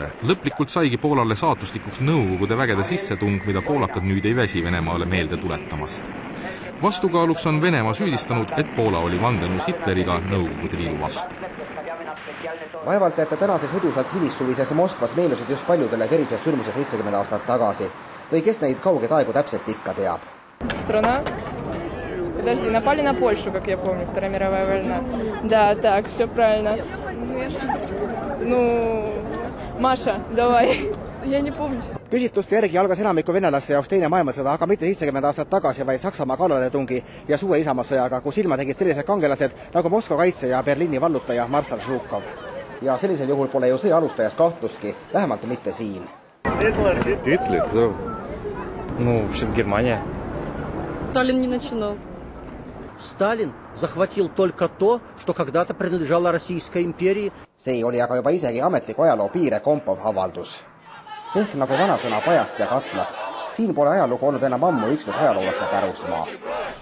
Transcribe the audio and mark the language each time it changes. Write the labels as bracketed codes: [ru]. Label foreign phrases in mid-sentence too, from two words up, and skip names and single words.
[et] Lõplikult saigi Poolale saatuslikuks Nõukogude vägede sissetung, mida poolakad nüüd ei väsi Venemaale meelde tuletamast. Vastukaaluks on Venemaa süüdistanud, et Poola oli vandenõus Hitleriga Nõukogude Liidu vastu. Vaevalt, et tänase sõdusalt hilissuvises Moskvas meenusid just paljudele verises sündmuse 70 aastat tagasi. Või kes neid kaugeid aegu täpselt ikka teab? [ru] Страна? Подожди, напали на Польшу, как я помню, Вторая мировая война. Да, так, все правильно. Ну, Маша, давай. Я не помню. [et] Küsitluste järgi algas enamiku venelaste jaoks teine maailmasõda, aga mitte 70 aastat tagasi, vaid Saksamaa kallaletungi ja suve isamassõjaga, kus ilma tegid sellised kangelased nagu Moskva kaitse ja Berliini vallutaja Marshal Žukov. Ja sellisel juhul pole ju sõja alustajas kahtlustki, vähemalt mitte siin. [ru] Hitler, да. Ну, вообще-то Германия. Сталин не начинал. Сталин захватил только то, что когда-то принадлежало Российской империи. [et] See oli aga juba isegi ametliku ajaloo piire kompov avaldus. Ehk nagu vanasõna pajast ja katlast. Siin pole ajalugu olnud enam ammu üksnes ajaloolaste pärusmaa.